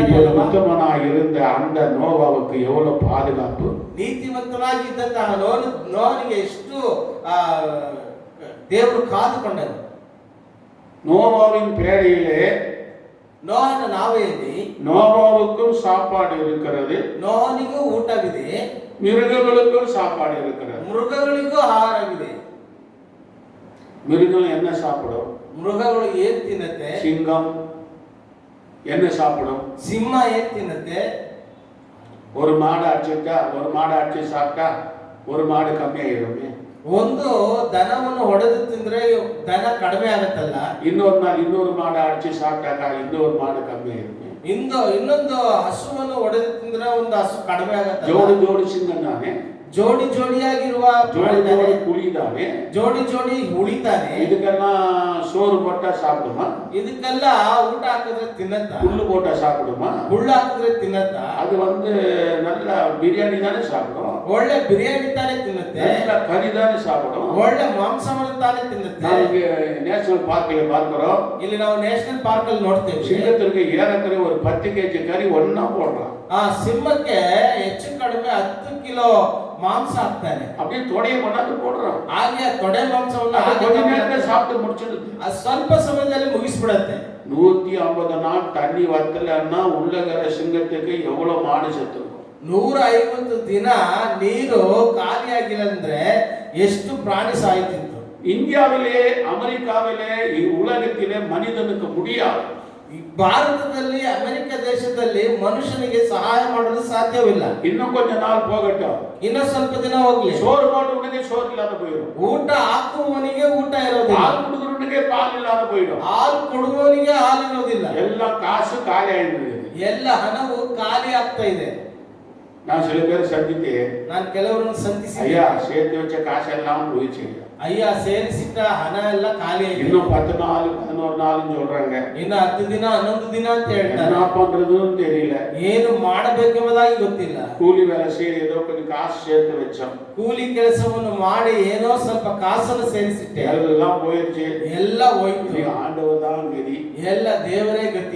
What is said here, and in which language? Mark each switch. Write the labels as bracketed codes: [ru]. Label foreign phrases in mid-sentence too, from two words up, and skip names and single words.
[ta] இப்போது [kn] ಅಲ್ಲವಾ? [ta] உத்தமனாய் இருந்த அந்த நோவாவுக்கு எவ்வளவு பாதுகாப்பு. [kn] ನೀತಿವಂತನಾಗಿ ಇದ್ದಂತಹ ನೋನಿಗೆ ಎಷ್ಟು ದೇವರು ಕಾದುಕೊಂಡನು. [ta] நோவாவின் பேழையிலே [kn] ನೋಹನ ನಾವೆಯಲ್ಲಿ [ta] நோவாவுக்கும் சாப்பாடு இருக்கிறது, [kn] ನೋಹನಿಗೂ ಊಟವಿದೆ, [ta] மிருகங்களுக்கும் சாப்பாடு இருக்கிறது. [kn] ಮೃಗಗಳಿಗೂ ಆಹಾರವಿದೆ. [ta] மிருகம் என்ன சாப்பிடும்? [kn] ಮೃಗಗಳು ಏನ್ ತಿನ್ನತ್ತೆ? [ta] சிங்கம் என்ன சாப்பிடும்? [kn] ಸಿಂಹ ಏನ್ ತಿನ್ನತ್ತೆ? [ta] ஒரு மாடு அடிச்சு சாப்பிட்டா ஒரு மாடு கம்மியாயிருமே. [kn] ಒಂದು ದನವನ್ನು ಹೊಡೆದು ತಿಂದ್ರೆ ದನ ಕಡಿಮೆ ಆಗತ್ತಲ್ಲ, [ta] இன்னொரு மாடு அடிச்சு சாப்பிட்டாக்கா இன்னொரு மாடு கம்மியாயிருமே. [kn] ಇನ್ನೊಂದು ಹಸುವನ್ನು ಹೊಡೆದು ತಿಂದ್ರೆ ಒಂದು ಹಸು ಕಡಿಮೆ ಆಗತ್ತಲ್ಲ. [ta] ஜோடி சிங்கம் தானே, [kn] ಜೋಡಿ ಜೋಡಿಯಾಗಿರುವ [ta] ஜோடி புலி தானே, [kn] ಜೋಡಿ ಉಳಿತಾನೆ. [ta] இதுக்கெல்லாம் சோறு போட்டா சாப்பிடுமா? [kn] ಇದಕ್ಕೆಲ್ಲ ಊಟ ಹಾಕಿದ್ರೆ ತಿನ್ನತ್ತ? [ta] புல்லு போட்டா சாப்பிடுமா? [kn] ಹುಳ್ಳು ಹಾಕಿದ್ರೆ ತಿನ್ನತ್ತ? [ta] அது நல்ல பிரியாணி தானே சாப்பிடும், [kn] ಒಳ್ಳೆ ಬಿರಿಯಾನಿ ತಾನೇ ತಿನ್ನುತ್ತೆ, [ta] நல்ல கறி தானே சாப்பிடும். [kn] ಒಳ್ಳೆ ಮಾಂಸವನ್ನು ತಾನೇ ತಿನ್ನುತ್ತೆ. [ta] ನಾವು இங்க [en] national parkல [ta] பார்க்கிறோம், [kn] ಇಲ್ಲಿ ನಾವು [en] national park [kn] ಅಲ್ಲಿ ನೋಡ್ತೇವೆ, [ta] சிங்கத்திற்கு ஏறக்குறைய ஒரு 10 கேஜி கறி ஒண்ணா போடுறான். [kn] ಆ ಸಿಂಹಕ್ಕೆ ಹೆಚ್ಚು ಕಡಿಮೆ 10 ಕಿಲೋ ಮಾಂಸ ಹಾಕ್ತಾನೆ. [ta] அப்படியே தொடைய கொண்டாந்து போடுறான். [kn] ಹಾಗೆ ತೊಡೆ ಮಾಂಸವನ್ನು [ta] கொஞ்ச நேரத்துல சாப்பிட்டு முடிச்சிடுது. [kn] ಸ್ವಲ್ಪ ಸಮಯದಲ್ಲಿ ಮುಗಿಸ್ಬಿಡತ್ತೆ. [ta] 150 நாள் தண்ணி வத்தலன்னா உள்ளகர சிங்கத்துக்கு எவ்வளவு மாடு செத்துருக்கும்? [kn] 150 ದಿನ ನೀರು ಖಾಲಿಯಾಗಿಲ್ಲ ಅಂದ್ರೆ ಎಷ್ಟು ಪ್ರಾಣಿ ಸಾಯ್ತಿತ್ತು. [ta] இந்தியாவிலே, அமெரிக்காவிலே, உலகத்திலே மனிதனுக்கு முடியாது. [kn] ಭಾರತದಲ್ಲಿ, ಅಮೆರಿಕ ದೇಶದಲ್ಲಿ ಮನುಷ್ಯನಿಗೆ ಸಹಾಯ ಮಾಡಲು ಸಾಧ್ಯವಿಲ್ಲ. [ta] இன்னும் கொஞ்ச நாள் போகட்டும், [kn] ಇನ್ನು ಸ್ವಲ್ಪ ದಿನ ಹೋಗ್ಲಿ, [ta] சோறு போடுறவனுக்கு சோறு இல்லாத போயிடும், [kn] ಊಟ ಹಾಕುವವನಿಗೆ ಊಟ ಇರೋದಿಲ್ಲ, [ta] பால் கொடுக்குறவனுக்கு பால் இல்லாத போயிடும், [kn] ಹಾಲು ಕೊಡುವವನಿಗೆ ಹಾಲು ಇರೋದಿಲ್ಲ, [ta] எல்லாம் காசு காலி ஆயிடுது. [kn] ಎಲ್ಲ ಹಣವು ಖಾಲಿ ಆಗ್ತಾ ಇದೆ. [ta] நான் சில பேர் சந்தித்தேன், [kn] ನಾನು ಕೆಲವರನ್ನು ಸಂಧಿಸಿ, [ta] ஐயா சேர்த்து வச்ச காசெல்லாம் போயிடுச்சு, [kn] ಅಯ್ಯ ಸೇರಿಸಿಟ್ಟ ಹಣ ಎಲ್ಲ ಖಾಲಿ ಆಗಿದೆ, [ta] இன்னும் 10 நாள் 11 நாள்னு சொல்றாங்க. [kn] ಇನ್ನು 10 ದಿನ 11 ದಿನ ಅಂತ ಹೇಳ್ತಾರೆ. [ta] என்ன பண்றதுன்னு தெரியல, [kn] ಏನು ಮಾಡಬೇಕೆಂಬುದಾಗಿ ಗೊತ್ತಿಲ್ಲ. [ta] கூலி வேலை செய்ய ஏதோ கொஞ்சம் காசு சேர்த்து வச்சோம், [kn] ಕೂಲಿ ಕೆಲಸವನ್ನು ಮಾಡಿ ಏನೋ ಸ್ವಲ್ಪ ಕಾಸನ್ನು ಸೇರಿಸಿಟ್ಟೆ, [ta] எல்லாம் போயிடுச்சு, [kn] ಎಲ್ಲ ಹೋಯ್ತು. [ta] ஆண்டவர் தான் கதி, [kn] ಎಲ್ಲ ದೇವರೇ ಗತಿ.